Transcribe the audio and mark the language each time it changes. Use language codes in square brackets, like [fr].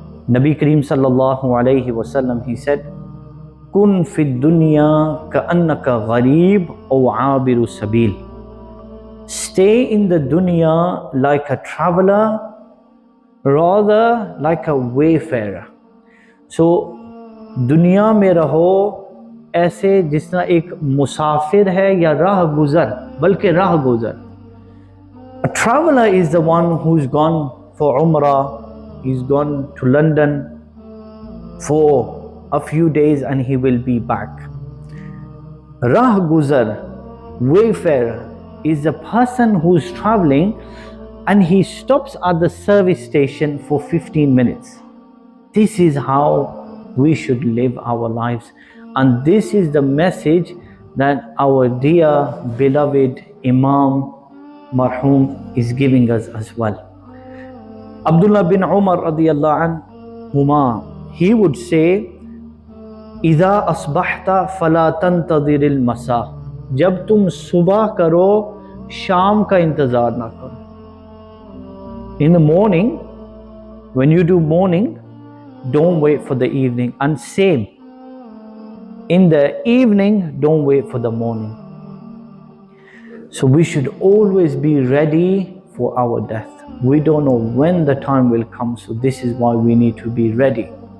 [ar] Nabi Kareem sallallahu alayhi wasallam, [en] he said, [ar] Kun fi dunya ka'annaka gharib aw abiru sabil. [en] Stay in the dunya like a traveler, rather like a wayfarer. So [hi] दुनिया में रहो ऐसे जिस तरह एक मुसाफिर है या राह गुजर, बल्कि राह गुजर. [en] A traveler is the one who's gone for Umrah, he's gone to London for a few days and he will be back. Rah guzar, wayfarer, is a person who's traveling and he stops at the service station for 15 minutes. This is how we should live our lives, and this is the message that our dear beloved Imam marhum is giving us as well. Abdullah bin Umar radiyallahu anhuma, he would say, [ar] إِذَا أَصْبَحْتَ فَلَا تَنْتَظِرِ الْمَسَاء. [hi] जब तुम सुबह करो, शाम का इंतजार ना करो. [en] In the morning, when you do morning, don't wait for the evening. And same, in the evening, don't wait for the morning. So we should always be ready for our death. We don't know when the time will come, so this is why we need to be ready.